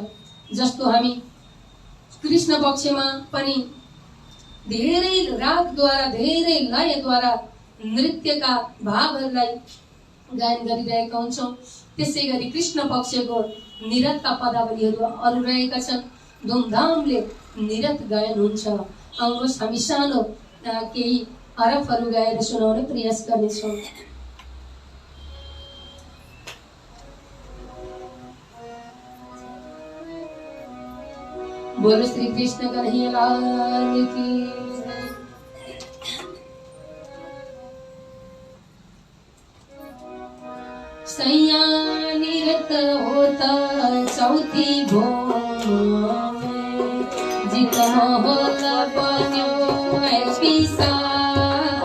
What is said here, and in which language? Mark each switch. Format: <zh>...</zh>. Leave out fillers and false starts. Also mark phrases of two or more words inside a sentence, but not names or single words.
<ne>जस्तो हामी कृष्ण पक्षमा पनि धेरै रागद्वारा, धेरै लयद्वारा नृत्यका भावहरूलाई गायन गरिरहेका हुन्छौँ। त्यसै गरी कृष्ण पक्षको निरतका पदावलीहरू अरू रहेका छन्। धुमधामले निरत गायन हुन्छ। आउनुहोस् हामी सानो केही हरफहरू गाएर सुनाउने प्रयास गर्नेछौँ।</ne> <hi>बोलो श्री कृष्ण कन्हैया लाल की। सैया निरत होता चौथी भौम में, जित मोहल बन्यो है विशाल।</hi>